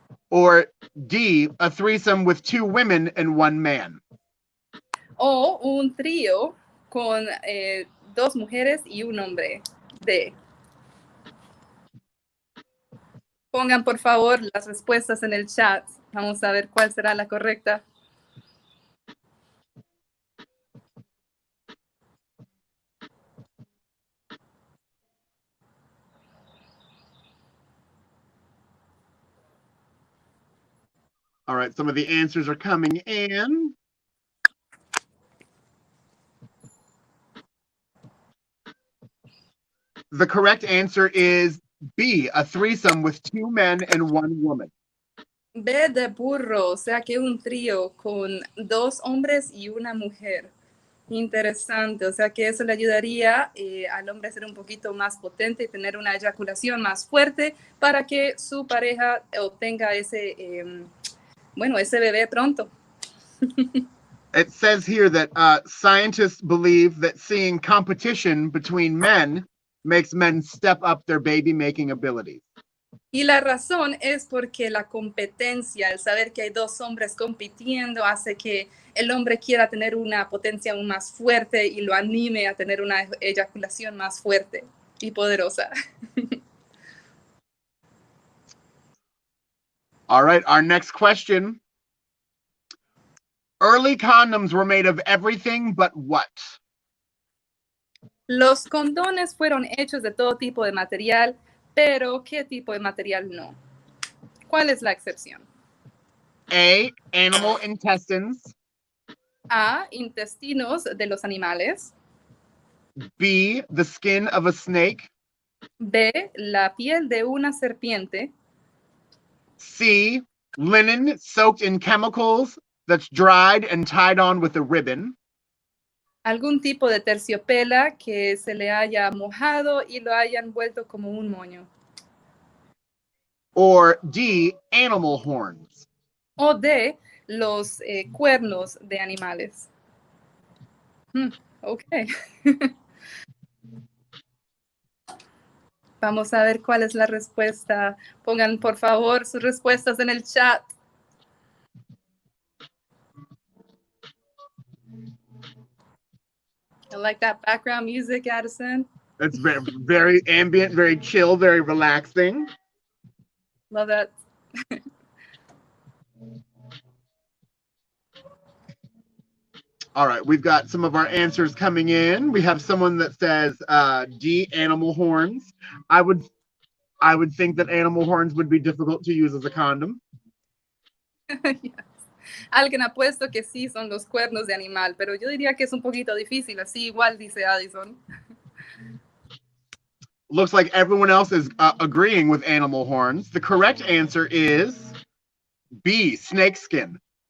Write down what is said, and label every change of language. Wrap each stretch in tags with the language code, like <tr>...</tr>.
<en>Or D, a threesome with two women and one man.</en> <es>O un trío con dos mujeres y un hombre. D. Pongan por favor las respuestas en el chat. Vamos a ver cuál será la correcta.</es> <en>All right, some of the answers are coming in. The correct answer is B, a threesome with two men and one woman.</en> <es>B de burro, o sea que un trío con dos hombres y una mujer. Interesante, o sea que eso le ayudaría al hombre a ser un poquito más potente y tener una eyaculación más fuerte para que su pareja obtenga ese, ese bebé pronto.</es> <en>It says here that scientists believe that seeing competition between men makes men step up their baby-making abilities.</en> <es>Y la razón es porque la competencia, el saber que hay dos hombres compitiendo, hace que el hombre quiera tener una potencia aún más fuerte y lo anime a tener una eyaculación más fuerte y poderosa.</es> <en>All right, our next question. Early condoms were made of everything but what?</en> <es>Los condones fueron hechos de todo tipo de material, pero ¿qué tipo de material no? ¿Cuál es la excepción?</es> <en>A, animal intestines.</en> <es>A, intestinos de los animales.</es> <en>B, the skin of a snake.</en> <es>B, la piel de una serpiente.</es> <en>C, linen soaked in chemicals that's dried and tied on with a ribbon.</en> <es>Algún tipo de terciopela que se le haya mojado y lo hayan vuelto como un moño.</es> <en>Or D, animal horns.</en> <es>O D, los cuernos de animales. Ok. Vamos a ver cuál es la respuesta. Pongan por favor sus respuestas en el chat.</es> <en>I like that background music, Addison. It's very, very ambient, very chill, very relaxing. Love that. All right, we've got some of our answers coming in. We have someone that says D, animal horns. I would think that animal horns would be difficult to use as a condom. Yes.</en> <es>Alguien ha puesto que sí son los cuernos de animal, pero yo diría que es un poquito difícil, así igual dice Addison.</es> <en>Looks like everyone else is agreeing with animal horns. The correct answer is B, snakeskin.</en>